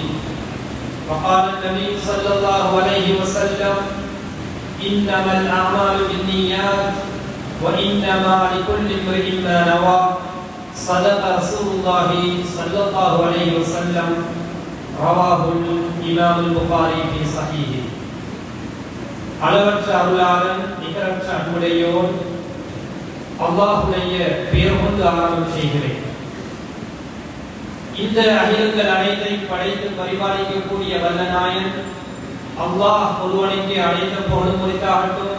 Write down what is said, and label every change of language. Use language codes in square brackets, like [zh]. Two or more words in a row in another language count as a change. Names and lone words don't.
[ar] وقال النبي صلى الله عليه وسلم: إنما الأعمال بالنيات وإنما لكل امرئ ما نوى. صدق رسول الله صلى الله عليه وسلم. رواه الإمام البخاري في صحيحه. [ta] அளவற்ற அருளாளன் நிகரற்ற அன்புடையோன் அல்லாஹ்வுடைய பெயர் கொண்டு ஆரம்பம் செய்கிறேன். இந்த அகிலங்கள் அனைத்தையும் படைத்து பரிபாலிக்கக்கூடிய வல்ல நாயன் அல்லாஹ் ஒருவனுக்கு அழைத்த போலும் குறித்தாகட்டும்.